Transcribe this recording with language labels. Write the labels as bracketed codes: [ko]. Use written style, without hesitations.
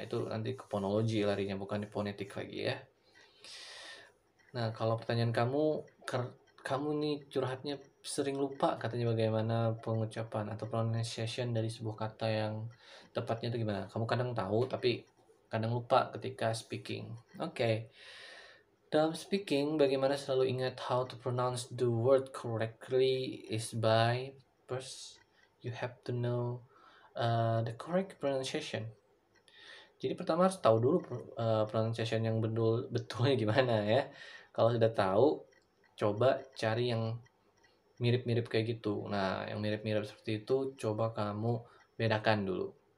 [id] Nah, itu nanti ke fonologi larinya bukan di fonetik lagi ya. Nah, kalau pertanyaan kamu kamu nih curhatnya sering lupa katanya bagaimana pengucapan atau pronunciation dari sebuah kata yang tepatnya itu gimana? Kamu kadang tahu tapi kadang lupa ketika speaking. Oke. Dalam speaking, bagaimana selalu ingat [en] how to pronounce the word correctly is by first you have to know the correct pronunciation. [id] Jadi pertama harus tahu dulu pronunciation yang betul betulnya gimana ya. Kalau sudah tahu, coba cari yang mirip-mirip kayak gitu. Nah, yang mirip-mirip seperti itu coba kamu bedakan dulu.